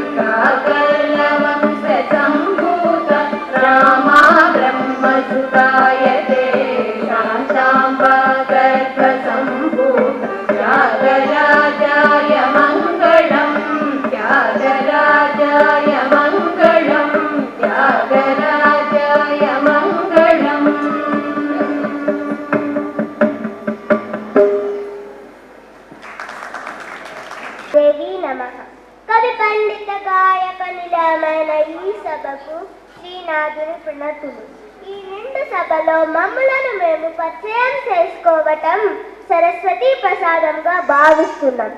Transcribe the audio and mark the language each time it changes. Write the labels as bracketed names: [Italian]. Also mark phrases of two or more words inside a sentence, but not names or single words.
[Sanskrit] काकल्लवंशसम्भूत रामा ब्रह्मसुतायते शान्ताम्बागर्भसम्भूत त्यागराजाय मङ्गलम् त्यागराजाय मङ्गलम् त्यागराजाय मङ्गलम् దేవి నమః. [Telugu] కవి పండిత గాయక నిలయమైన ఈ సభకు శ్రీనాథుని ప్రణతులు. ఈ నిండు సభలో మమ్ములను మేము పరిచయం చేసుకోవటం సరస్వతి ప్రసాదంగా భావిస్తున్నాం.